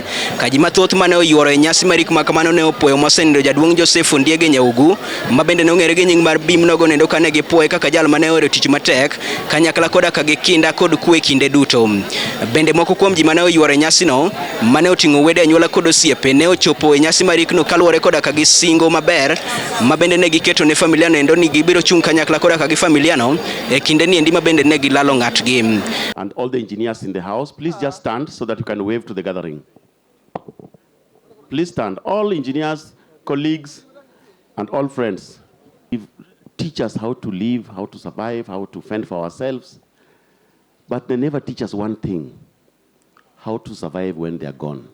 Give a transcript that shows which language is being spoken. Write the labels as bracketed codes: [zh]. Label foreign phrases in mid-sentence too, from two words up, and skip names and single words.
[luo] Kaji mathoth mane oyuoro e nyasi marik ma kamano ne opuoyo mosenindo jaduong' Joseph Ondiegi Nyaugu ma bende ne ong'ere gi nying mar BIM nogo nendo kane gipuoye kaka jal mane ohero tich matek kanyakla koda ka gikinda kod kwe kinde duto. Bende moko kuom ji mane oyuoro e nyasi no mane oting'o wede anyuola kod osiepe ne ochopo e nyasi marikno kaluwore koda ka gisingo maber ma bende ne giketo ne familia no endo ni gibiro chung kanyakla koda ka gi familia no e kinde ni endi ma bende ne gilalo ng'atgi. [en] And all the engineers in the house, please just stand so that you can wave to the gathering. Please stand. All engineers, colleagues, and all friends. Teach us how to live, how to survive, how to fend for ourselves. But they never teach us one thing, how to survive when they are gone.